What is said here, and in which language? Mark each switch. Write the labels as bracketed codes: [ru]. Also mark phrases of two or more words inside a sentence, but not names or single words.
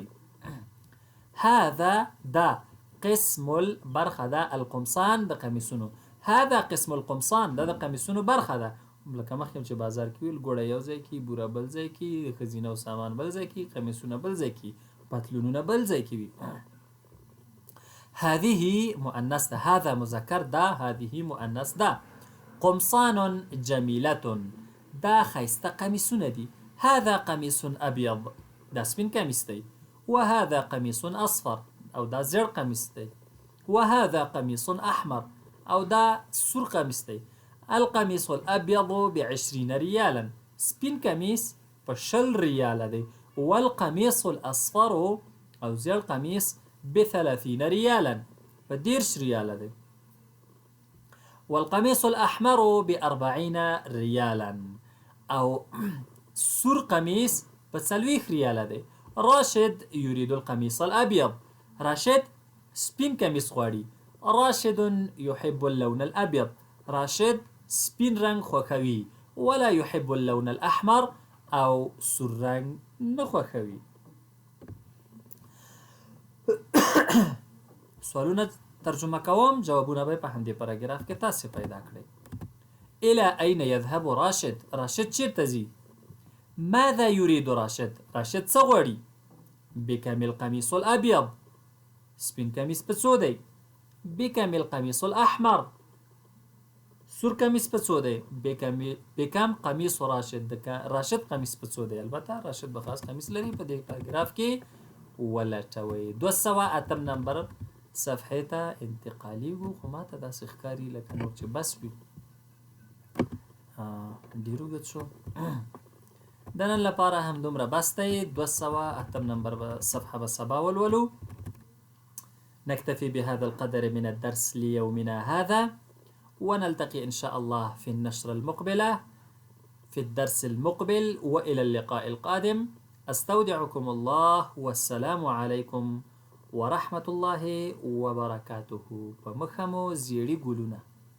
[ar] هذا دا قسم البرخه ده القمصان [ps] د قمیصونو. [ar] هذا قسم القمصان [ps] دا د قمیصونو برخه ده. لکه مخکې چې بازار کې ویل ګوړه یو ځای کې، بوره بل ځای کې، ښځینه او سامان بل ځای کې، قمیصونه بل ځای کې، پتلونونه بل ځای کې وي. [ar] هذه مؤنث ده، هذا مذکر ده، هذه مؤنث ده. قمصان جمیلة، [ps] دا ښایسته قمیصونه دي. [ar] هذا قمیص ابیض، [ps] دا سپین قمیص دی. [ar] وهذا قمیص اصفر، [ps] او دا زیړ قمیص دی. [ar] وهذا قمیص احمر، [ps] او دا سور قمیص دی. [ar] القمیص الابیض ب20 ریالا، [ps] سپین قمیص په 20 ریاله دی. [ar] والقمیص الاصفر، [ps] او زیړ قمیص [ar] ب30 ریالا، [ps] په 30 ریاله دی. [ar] والقمیص الاحمر ب40 ریالا، [ps] او سور قمیص په 40 ریاله دی. راشد [ar] یرید القمیص الابیض، [ps] راشد سپین قمیص غواړي. راشد [ar] یحب اللون الابیض، [ps] راشد سپین رنگ خوښوي. [ar] ولا یحب اللون الاحمر، [ps] او سور رنگ نه خوښوي. سوالونه ترجمه کوم، جوابونه به په همدې پاراګراف کې تاسې پیدا کړئ. [ar] الى اين يذهب راشد، [ps] راشد چیرته ځي. [ar] ماذا يريد راشد، [ps] راشد څه غواړي. [ar] بكم القميص الابيض، [ps] سپین قمیص په څو دی. [ar] بكم القميص الاحمر، [ps] سور قمیص په څو دی. [ar] بكم قمیص [ps] راشد، راشد قمیص په څو دی. البته راشد به خاص قمیص لري. په دې پاراګراف کې ولټوئ. 208 نمبر صفحې ته انتقالیږو. خو ماته داسې ښکاري لکه نور چې بس وي، ډېر اوږد شو. د نن لپاره هم دومره بس دی. 208 نمبر صفحه به سبا ولولو. [ar] نكتفي بهذا القدر من الدرس ليومنا هذا، ونلتقي إن شاء الله في النشرة المقبلة في الدرس المقبل، وإلى اللقاء القادم. أستودعكم الله، والسلام عليكم ورحمة الله وبركاته. [ps] په مخمو زیړي ګلونه.